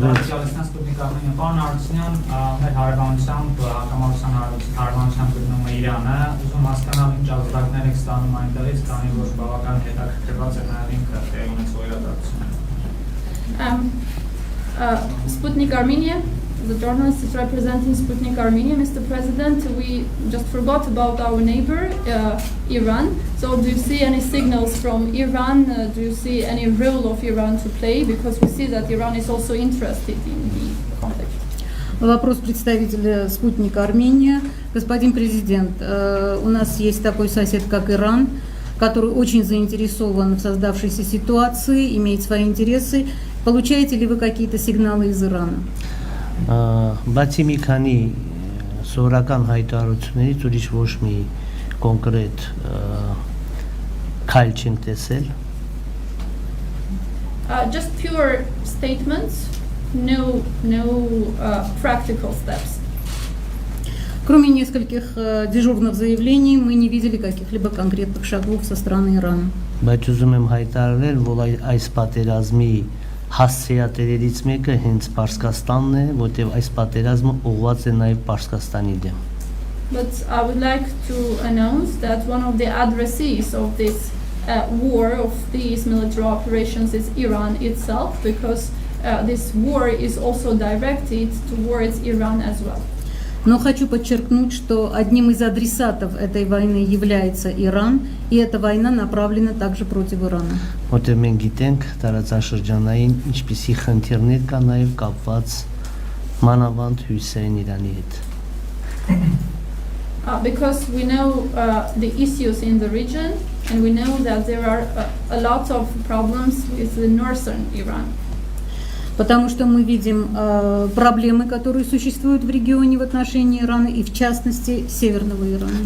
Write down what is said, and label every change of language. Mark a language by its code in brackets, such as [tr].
[hy] Պարոն Հարությունյան, մեր հարևանությամբ հակամարտության հարևանությամբ գտնվում է Իրանը, ուզում հասկանալ ինչ ազդակներ եք ստանում այնտեղից, քանի որ բավական հետաքրքրված է նաև ինքը տեղի ունեցող իրադարձությունը։ [en] Sputnik Armenia, the journalist is representing Sputnik Armenia. Mr. President, we just forgot about our neighbor, Iran. So do you see any signals from Iran? Do you see any role of Iran to play? Because we see that Iran is also interested in the conflict. [ru] Вопрос представителя «Спутник Армения». Господин президент, у нас есть такой сосед, как Иран, который очень заинтересован в создавшейся ситуации, имеет свои интересы. Получаете ли вы какие-то сигналы из Ирана? [hy] Բացի մի քանի սովորական հայտարարություններից ուրիշ ոչ մի կոնկրետ քայլ չենք տեսել։ [en] Just pure statements, no practical steps. [ru] Кроме нескольких дежурных заявлений, мы не видели каких-либо конкретных шагов со стороны Ирана. [hy] Բայց ուզում եմ հայտարարել, որ այս պատերազմի հասցեատերերից մեկը հենց Պարսկաստանն է, որտեղ այս պատերազմը ուղղված է նաև Պարսկաստանի դեմ։ [en] But I would like to announce that one of the addressees of this war, of these military operations, is Iran itself, because this war is also directed towards Iran as well. [ru] Но хочу подчеркнуть, что одним из адресатов этой войны является Иран, и эта война направлена также против Ирана. [hy] Որտեղ մենք գիտենք տարածաշրջանային ինչպիսի խնդիրներ կա նաև կապված մանավանդ հյուսային Իրանի հետ։ [en] Because we know the issues in the region, and we know that there are a lot of problems with the northern Iran. [ru] потому что мы видим проблемы, которые существуют в регионе в отношении Ирана и в частности Северного Ирана.